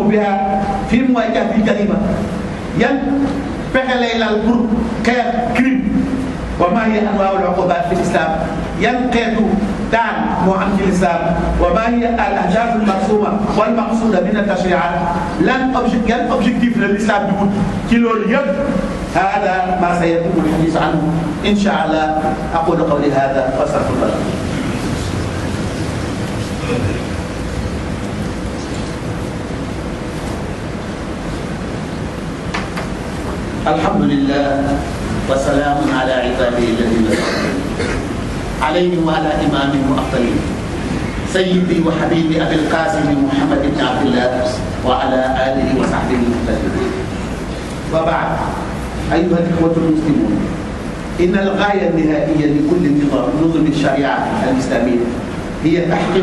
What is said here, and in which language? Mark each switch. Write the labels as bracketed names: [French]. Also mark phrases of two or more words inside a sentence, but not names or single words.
[Arabic] بها في مواجهة جريمة [Wolof] yan pexe lay lal pour xeex crime [Arabic] وما هي أنواع العقوبات في الإسلام [Wolof] yan xeetu daan moo am ci l'islam [Arabic] وما هي الأهداف المقسومة والمقصودة من التشريعات [Wolof] yan objectif la l'islam bi wut ci loolu yëpp [Arabic] هذا ما سيتم الحديث عنه إن شاء الله أقول قولي هذا وأستغفر الله الحمد لله وسلام على عباده الذين عليهم وعلى إمامهم وأفضلهم سيدي وحبيبي أبي القاسم محمد بن عبد الله وعلى آله وصحبه المهتدين وبعد أيها الإخوة المسلمون إن الغاية النهائية لكل نظم الشريعة الإسلامية هي تحقيق